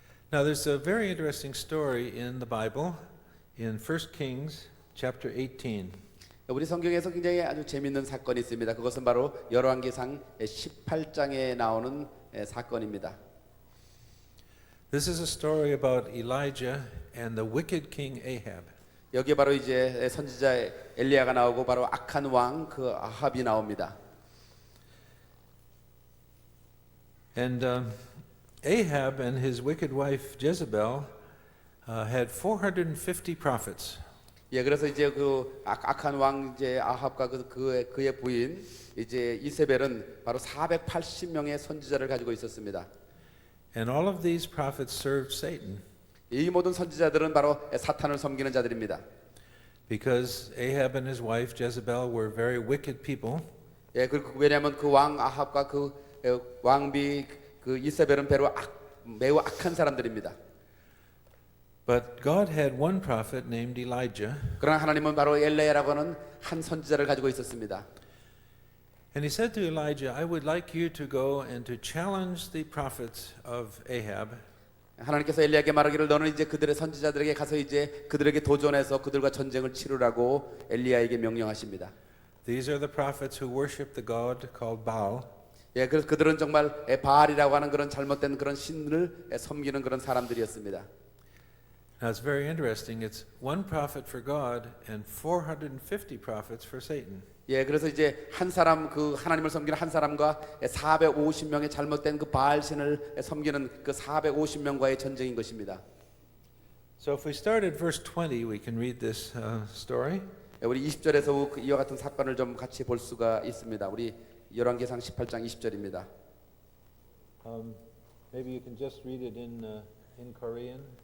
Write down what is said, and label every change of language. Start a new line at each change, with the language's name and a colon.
English: Now there's a very interesting story in the Bible in 1 Kings chapter 18.
Korean: 우리 성경에서 굉장히 아주 재미있는 사건이 있습니다. 그것은 바로 열왕기상 18장에 나오는 사건입니다.
English: This is a story about Elijah and the wicked king Ahab.
Korean: 여기에 바로 이제 선지자 엘리야가 나오고 바로 악한 왕 그 아합이 나옵니다.
English: And Ahab and his wicked wife Jezebel had 450 prophets.
Korean: 예, 그래서 이제 그 악한 왕 이제 아합과 그의 부인 이제 이세벨은 바로 480명의 선지자를 가지고 있었습니다.
English: And all of these prophets served Satan
Korean: 이 모든 선지자들은 바로 사탄을 섬기는 자들입니다.
English: because Ahab and his wife Jezebel were very wicked people.
Korean: 예, 왜냐하면 그 왕 아합과 그 왕비 그 이세벨은 매우 악한 사람들입니다.
English: But God had one prophet named Elijah.
Korean: 그러나 하나님은 바로 엘리야라고 하는 한 선지자를 가지고 있었습니다.
English: And he said to Elijah, I would like you to go and to challenge the prophets of Ahab.
Korean: 하나님께서 엘리야에게 말하기를 너는 이제 그들의 선지자들에게 가서 이제 그들에게 도전해서 그들과 전쟁을 치르라고 엘리야에게 명령하십니다.
English: These are the prophets who worship the god called Baal.
Korean: 예, 그래서 그들은 정말 바알이라고 하는 그런 잘못된 그런 신을 섬기는 그런 사람들이었습니다.
English: Now it's very interesting. It's one prophet for God and 450 prophets for Satan.
Korean: 예, 그래서 이제 한 사람 그 하나님을 섬기는 한 사람과 450명의 잘못된 그 바알 신을 섬기는 그 450명과의 전쟁인 것입니다.
English: So if we start at verse 20, we can read this story.
Korean: 예, 우리 20절에서 이와 같은 사건을 좀 같이 볼 수가 있습니다. 우리 열왕기상 18장 20절입니다.
English: Maybe you can just read it in Korean.